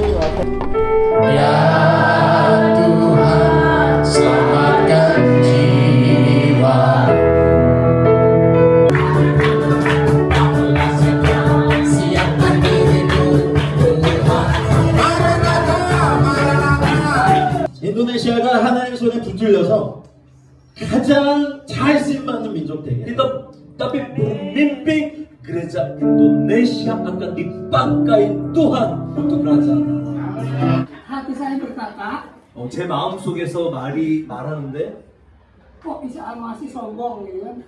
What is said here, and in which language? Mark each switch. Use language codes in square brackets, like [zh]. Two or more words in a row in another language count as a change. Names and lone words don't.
[id] Ya Tuhan, selamatkan jiwa. Siapkan dirimu, Tuhan. Maranatha, Maranatha. [ko] 인도네시아가 하나님의 손에 붙들려서 가장 잘 쓰임받는 민족 되게. [id] Tapi pemimpin gereja Indonesia akan dipakai Tuhan untuk kerajaan. Hati saya berkata, [ko] 제 마음 속에서 말하는데 [id] kok bisa masih sombong gitu kan?